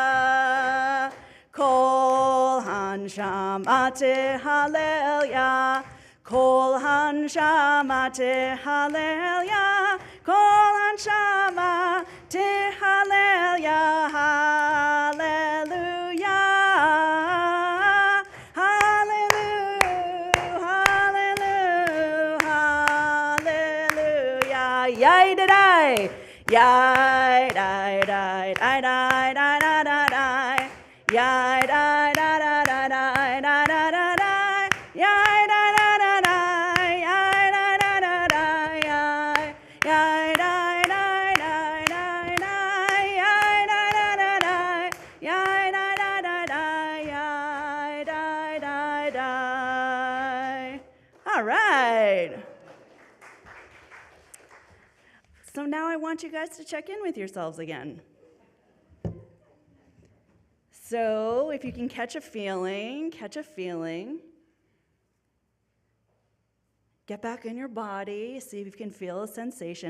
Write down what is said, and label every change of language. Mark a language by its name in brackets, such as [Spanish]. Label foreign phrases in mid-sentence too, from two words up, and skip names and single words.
[Hebrew] כל הנשמה תהלל, כל הנשמה תהלל, כל הנשמה תהלל, hallelujah, hallelujah, hallelujah, hallelujah, yai da dai, yai dai dai dai dai dai dai dai. Yai da da da da da da da da da. Yai da da da da. Yai da da da da. Yai. Yai da da da da da. Yai da da da da. Yai da da da da. Yai da da da. [English] All right. So now I want you guys to check in with yourselves again. So if you can catch a feeling. Get back in your body, see if you can feel a sensation.